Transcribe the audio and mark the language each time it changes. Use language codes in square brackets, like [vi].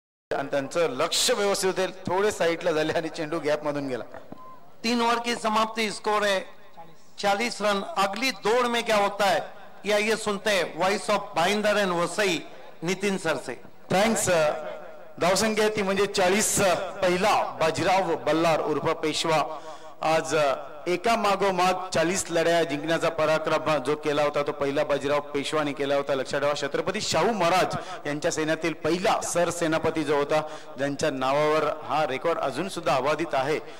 [mr] आणि त्यांचं लक्ष व्यवस्थित होते, थोडे साईडला झाले आणि चेंडू गॅप मधून गेला. [hi] 3 ओवर की समाप्ति, स्कोर है 40 रन. अगली दौड़ में क्या होता है या ये सुनते हैं voice of Bhayandar and Vasai Nitin sir से. [mr] Thanks. धावसंख्या ती म्हणजे 40. पहिला बाजीराव बल्लार उर्फ पेशवा आज एका मागोमाग 40 लढ्या जिंकण्याचा पराक्रम जो केला होता तो पहिला बाजीराव पेशवाने केला होता. लक्षात ठेवा, छत्रपती शाहू महाराज यांच्या सैन्यातील पहिला सरसेनापती जो होता, ज्यांच्या नावावर हा रेकॉर्ड अजून सुद्धा अबाधित आहे.